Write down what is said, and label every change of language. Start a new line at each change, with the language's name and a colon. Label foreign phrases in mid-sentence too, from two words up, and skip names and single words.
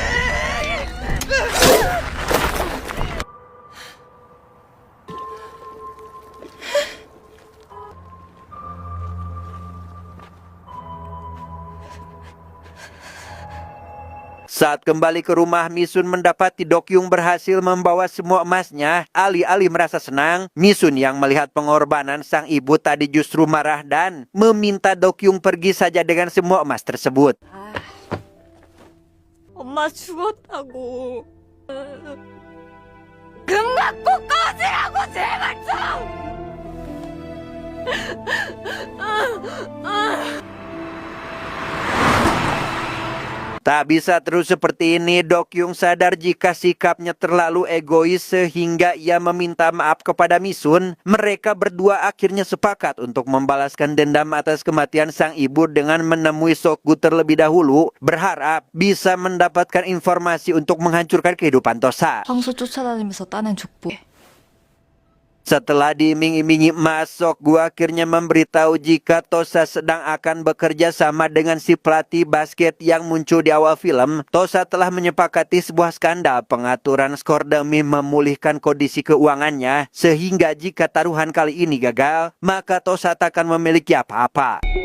Indonesian: Saat kembali ke rumah, Misun mendapati Dokyung berhasil membawa semua emasnya. Alih-alih merasa senang, Misun yang melihat pengorbanan sang ibu tadi justru marah dan meminta Dokyung pergi saja dengan semua emas tersebut.
Korean: 엄마 죽었다고. 금 갖고 꺼지라고 제발 좀.
Indonesian: Tak bisa terus seperti ini. Dokyung sadar jika sikapnya terlalu egois sehingga ia meminta maaf kepada Misun. Mereka berdua akhirnya sepakat untuk membalaskan dendam atas kematian sang ibu dengan menemui Sokgu terlebih dahulu, berharap bisa mendapatkan informasi untuk menghancurkan kehidupan Tosa.
Korean: 황소 쫓아다니면서 따낸 족보.
Indonesian: Setelah diiming-imingi emas, Sokgu akhirnya memberitahu jika Tosa sedang akan bekerja sama dengan si pelatih basket yang muncul di awal film. Tosa telah menyepakati sebuah skandal pengaturan skor demi memulihkan kondisi keuangannya, sehingga jika taruhan kali ini gagal, maka Tosa tak akan memiliki apa-apa.